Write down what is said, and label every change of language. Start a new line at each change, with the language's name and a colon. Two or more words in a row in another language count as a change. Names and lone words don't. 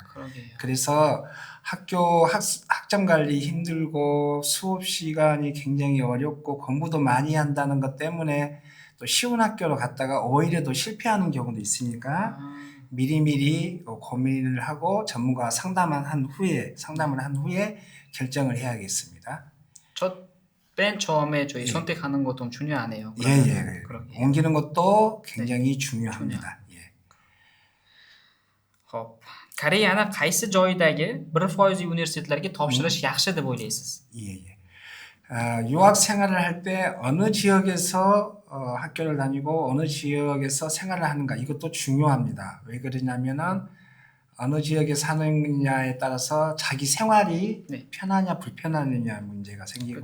Korean: 그래서 학점 관리 힘들고 수업 시간이 굉장히 어렵고 공부도 많이 한다는 것 때문에 또 쉬운 학교로 갔다가 오히려 더 실패하는 경우도 있으니까 미리미리 고민을 하고 전문가와 상담을 한 후에 결정을 해야겠습니다. 맨 처음에 저희 선택하는 것도 중요하네요. 예. 옮기는 것도 굉장히 중요합니다.
Uzbek: Xo'p, Koreyani qaysi joydagi 1% universitetlarga topshirish yaxshi deb o'ylaysiz?
Korean: 예. 유학 생활을 할 때 어느 지역에서 학교를 다니고 어느 지역에서 생활을 하는가 이것도 중요합니다. 왜 그러냐면은 어느 지역에 사느냐에 따라서 자기 생활이 네. 편하냐 불편하느냐 문제가 생기고